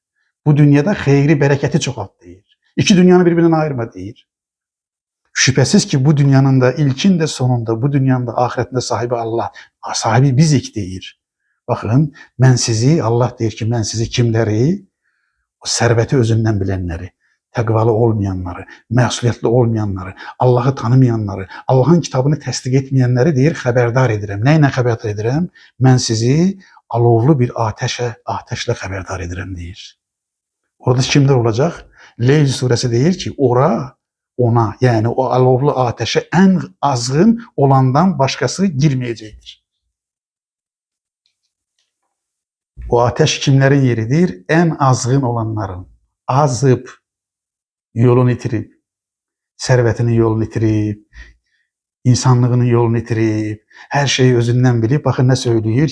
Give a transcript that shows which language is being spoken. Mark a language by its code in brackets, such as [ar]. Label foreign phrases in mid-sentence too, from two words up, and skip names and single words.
[tr] Bu dünyada hayri bereketi çoğalt deyir. İki dünyanı birbirinden ayırma deyir. Şüphesiz ki bu dünyanın da ilkinde sonunda bu dünyanın da ahiretinde sahibi Allah. [az] Sahibi bizik deyir. [tr] Bakın ben sizi Allah deyir ki ben sizi kimleri? O serveti özünden bilenleri, [az] təqvalı olmayanları, məsuliyyətli olmayanları, Allah'ı tanımayanları, Allah'ın kitabını təsdiq etməyənləri deyir xəbərdar edirəm. Nə ilə xəbərdar edirəm? Mən sizi alovlu bir ateşlə xəbərdar edirəm deyir. [tr] Orada kimler olacak? Leyl suresi deyir ki ona yani o alovlu ateşe en azgın olandan başkası girmeyecektir. O ateş kimlerin yeridir? En azgın olanların. Azıp, yolunu itirip, servetinin yolunu itirip, insanlığının yolunu itirip, her şeyi özünden bilip, bakın ne söylüyor?